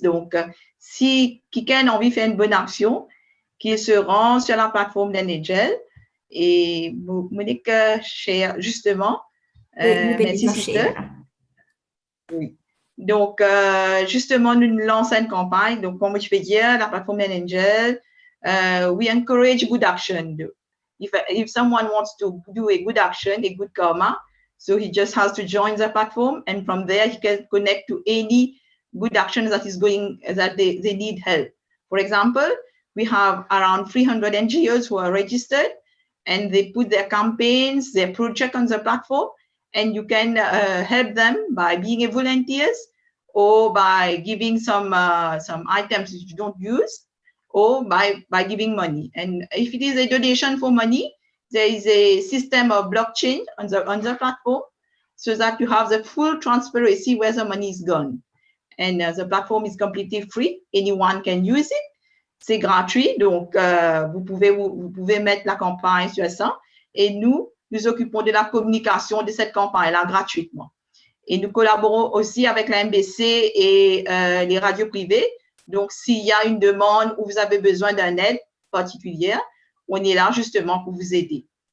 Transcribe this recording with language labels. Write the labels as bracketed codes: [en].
[fr] Donc, si quelqu'un a envie de faire une bonne action, qu'il se rend sur la plateforme d'An Angel. Et Monique, cher, justement, merci Sister. Oui. Donc, justement, nous lançons une campagne. Donc, comme je peux dire, la plateforme d'An Angel, [en] we encourage good action. If someone wants to do a good action, a good karma, so he just has to join the platform, and from there he can connect to any good actions that they need help. For example, we have around 300 NGOs who are registered, and they put their campaigns, their project on the platform, and you can help them by being a volunteers or by giving some items that you don't use, or by giving money. And if it is a donation for money, there is a system of blockchain on the platform so that you have the full transparency where the money is gone. And the platform is completely free. Anyone can use it. [fr] C'est gratuit, donc vous pouvez mettre la campagne sur ça. Et nous occupons de la communication de cette campagne-là gratuitement. Et nous collaborons aussi avec la MBC et les radios privées. Donc, s'il y a une demande ou vous avez besoin d'une aide particulière, on est là justement pour vous aider.